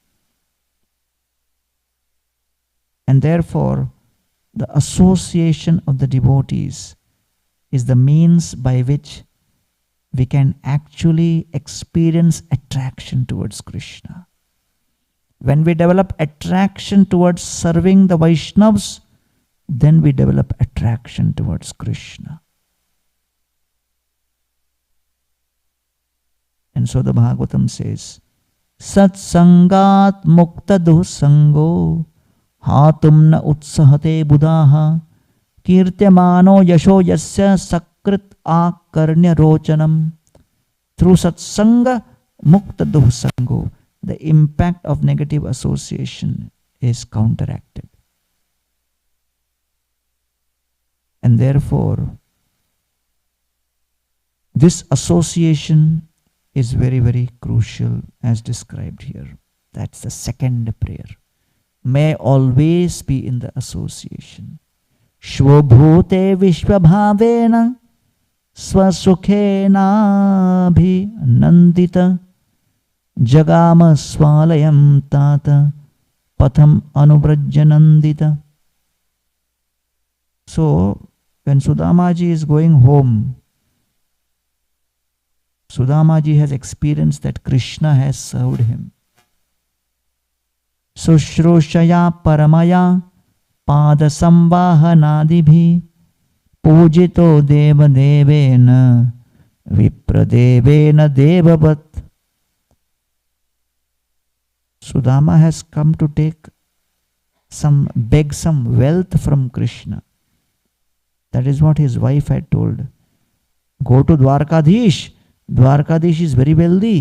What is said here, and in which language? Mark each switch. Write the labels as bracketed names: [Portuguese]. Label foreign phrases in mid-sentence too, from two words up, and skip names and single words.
[English] And therefore, the association of the devotees is the means by which we can actually experience attraction towards Krishna. When we develop attraction towards serving the Vaishnavas, then we develop attraction towards Krishna. And so the Bhagavatam says, [Sanskrit] Sat sangat mukta dusango hatum na utsahate buddhaha kirtyamano yasho yasya sakrit akarnya rochanam. Through satsanga mukta dusango, [English] the impact of negative association is counteracted. And therefore, this association is very, very crucial as described here. That's the second prayer. May always be in the association. [Sanskrit] Shvobhute vishvabhavena swasukhena bhi nandita jagama swalayam tata patham anubrajyanandita. [English] So, when Sudamaji is going home, Sudamaji has experienced that Krishna has served him. [Sanskrit] Sushrushaya paramaya pada samvahanadibhi pujito deva devena vipradevena devavat. [English] Sudama has come to beg some wealth from Krishna. That is what his wife had told. Go to Dwarkadish. Dwarkadish is very wealthy.